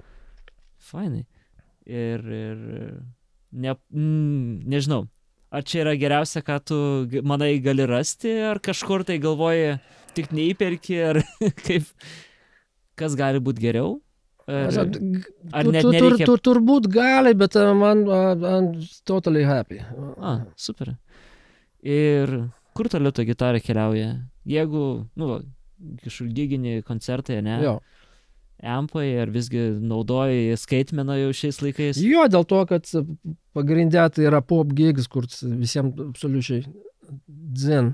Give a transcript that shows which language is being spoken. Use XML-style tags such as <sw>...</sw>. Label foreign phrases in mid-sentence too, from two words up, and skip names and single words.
<lt>Fainai. Ir nežinau. Ar čia yra geriausia, ką tu manai gali rasti, ar kažkur tai galvoji tik neįperki, ar kaip, kas gali būti geriau? Ar net nereikia? Turbūt gali, bet man</lt> <en>totally happy.</en> <lt>Super. Ir kur toliau ta gitara keliauja? Jeigu, kažkur gigini koncertai, ne? Jo. Ampai, ar visgi naudoji skaitmeną jau šiais laikais? Jo, dėl to, kad pagrindė tai yra</lt> <en>pop gigs,</en> <lt>kur visiems absoliučiai dzin.</lt>